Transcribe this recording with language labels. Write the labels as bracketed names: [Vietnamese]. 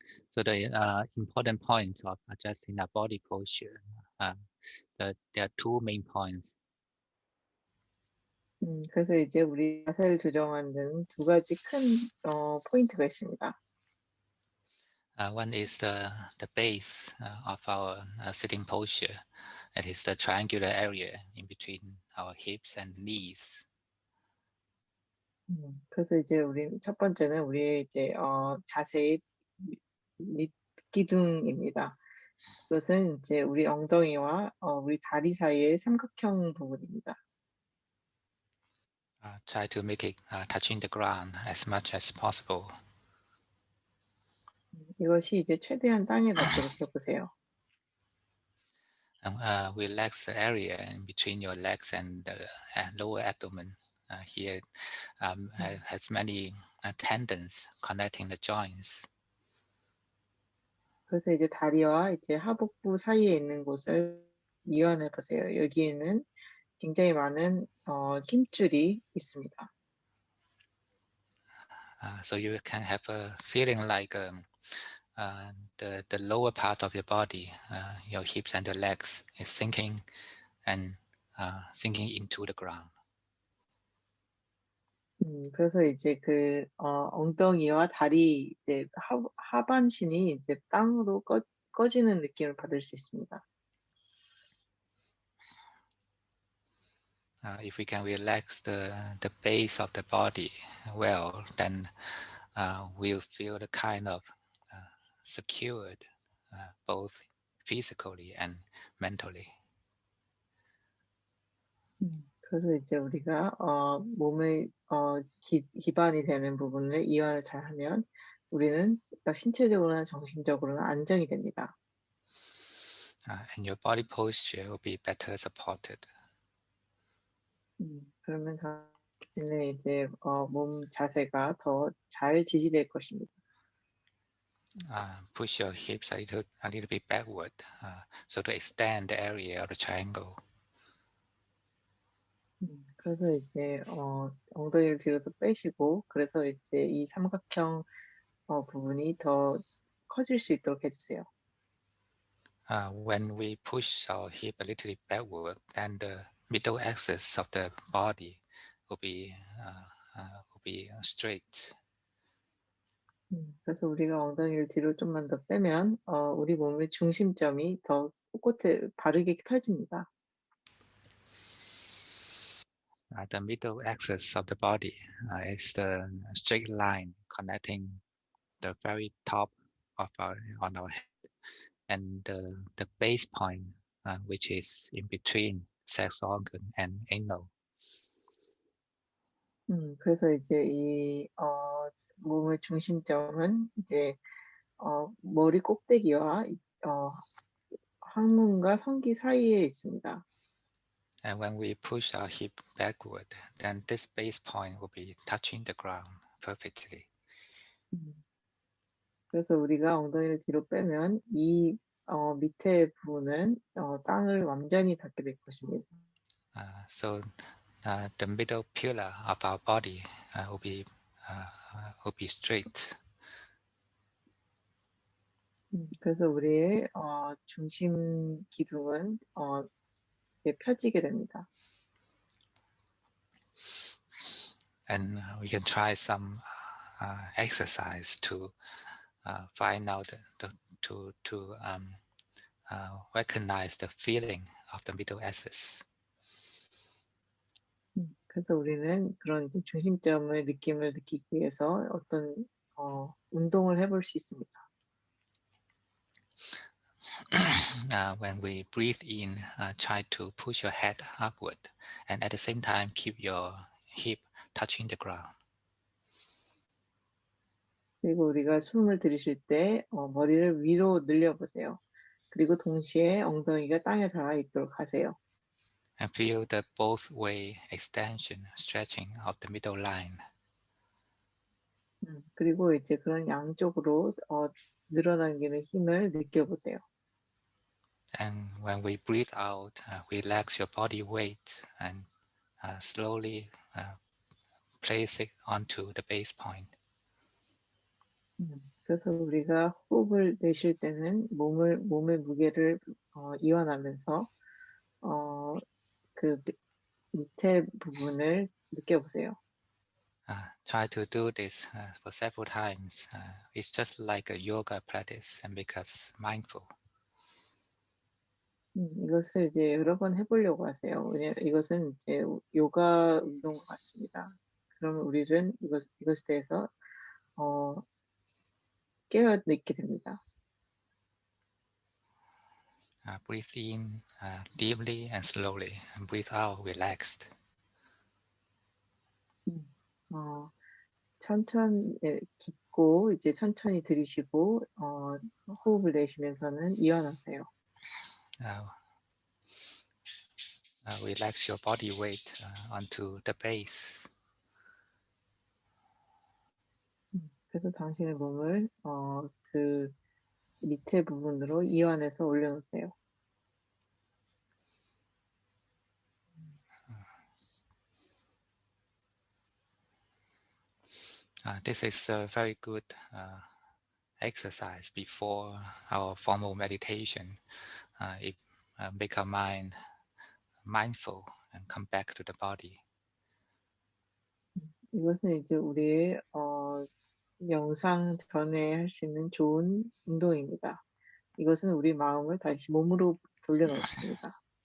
[English] So the important points of adjusting the body posture, there are two main points. [Korean] 그래서 이제 우리 자세를 조정하는 두 가지 큰 포인트가 있습니다. [English] One is the base of our sitting posture. That is the triangular area in between our hips and knees. [Korean] 그래서 이제 우리 첫 번째는 우리의 이제 자세의 밑기둥입니다. 그것은 이제 우리 엉덩이와 우리 다리 사이의 삼각형 부분입니다. [English] Try to make it touching the ground as much as possible. [Korean] 이것이 이제 최대한 땅에 닿도록 해보세요. [English] Relax the area in between your legs and the lower abdomen. Here has many tendons connecting the joints. [Korean] 그래서 이제 다리와 이제 하복부 사이에 있는 곳을 이완해 보세요. 여기에는 굉장히 많은 힘줄이 있습니다. [English] So you can have a feeling like the lower part of your body, your hips and your legs, is sinking and sinking into the ground. [Korean] 그래서 이제 그 엉덩이와 다리 이제 하반신이 이제 땅으로 꺼지는 느낌을 받을 수 있습니다. [English] If we can relax the base of the body well, then we'll feel the kind of secured, both physically and mentally. [Korean] 그래서 이제 우리가 몸의 기반이 되는 부분을 이완을 잘하면 우리는 신체적으로나 정신적으로나 안정이 됩니다. [English] And your body posture will be better supported. [Korean] 그러면 당신의 이제 몸 자세가 더 잘 지지될 것입니다. [English] Push your hips a little bit backward, so to extend the area of the triangle. [Korean] 그래서 이제 엉덩이를 뒤로서 빼시고 그래서 이제 이 삼각형 부분이 더 커질 수 있도록 해주세요. [English] When we push our hip a little bit backward, then the middle axis of the body will be straight. [Korean] 그래서 우리가 엉덩이를 뒤로 좀만 더 빼면 우리 몸의 중심점이 더 꼿꼿해 바르게 펴집니다. [English] The middle axis of the body is the straight line connecting the very top of on our head and the base point, which is in between sex organ and anal. [Korean] 그래서 이제 이 몸의 중심점은 이제 머리 꼭대기와 항문과 성기 사이에 있습니다. [English] And when we push our hip backward, then this base point will be touching the ground perfectly. [Korean] 그래서 우리가 엉덩이를 뒤로 빼면 이 밑에 부분은 땅을 완전히 닿게 될 것입니다. [English] So the middle pillar of our body will be straight. [Korean] 그래서 우리의 중심 기둥은 이제 펴지게 됩니다. [English] And we can try some exercise to find out to recognize the feeling of the middle axis. [Korean] 그래서 우리는 그런 이제 중심점의 느낌을 느끼기 위해서 어떤 운동을 해볼 수 있습니다. [English] When we breathe in, try to push your head upward, and at the same time keep your hip touching the ground. [Korean] 그리고 우리가 숨을 들이쉴 때 머리를 위로 늘려보세요. 그리고 동시에 엉덩이가 땅에 닿아 있도록 하세요. [English] And feel the both way extension, stretching of the middle line. [Korean] 그리고 이제 그런 양쪽으로 늘어당기는 힘을 느껴보세요. [English] And when we breathe out, relax your body weight and slowly place it onto the base point. [Korean] 그래서 우리가 호흡을 내쉴 때는 몸의 무게를 이완하면서 그 밑에 부분을 느껴보세요. [English] Try to do this for several times. It's just like a yoga practice and because mindful. [Korean] 이것을 이제 여러 번 해보려고 하세요. 왜냐면 이것은 이제 요가 운동과 같습니다. 그러면 우리는 이것에 대해서 깨어 있게 됩니다. [English] Breathe in deeply and slowly, and breathe out relaxed. [Korean] 천천히 깊고 이제 천천히 들이쉬고 호흡을 내쉬면서는 이완하세요. [English] Relax your body weight onto the base. [Korean] 그래서 당신의 몸을 그 밑에 부분으로 이완해서 올려놓으세요. [English] This is a very good exercise before our formal meditation. It make our mind mindful and come back to the body. [Korean] 이것은 이제 우리의 명상 전에 할 수 있는 좋은 운동입니다. 이것은 우리 마음을 다시 몸으로 돌려놓습니다.